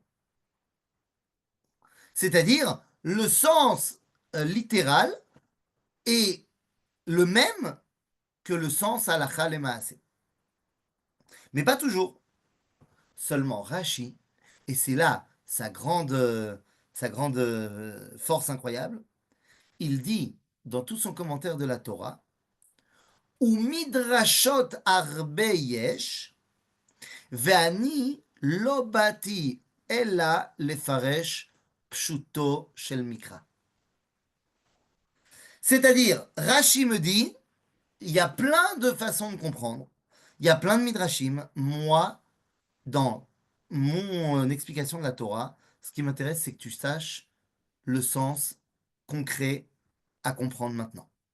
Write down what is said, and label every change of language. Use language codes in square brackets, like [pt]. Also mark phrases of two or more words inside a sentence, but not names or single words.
[fr] C'est-à-dire, le sens littéral est le même que le sens [he] הלכה למעשה. [fr] Mais pas toujours. Seulement Rashi, et c'est là sa grande force incroyable, il dit dans tout son commentaire de la Torah, ou [he] מדרשות הרבה יש, ואני לא באתי אלא לפרש פשוטו של מקרא. [fr] C'est-à-dire, Rashi me dit, il y a plein de façons de comprendre, il y a plein de midrashim. Moi, dans mon explication de la Torah, ce qui m'intéresse, c'est que tu saches le sens concret à comprendre maintenant.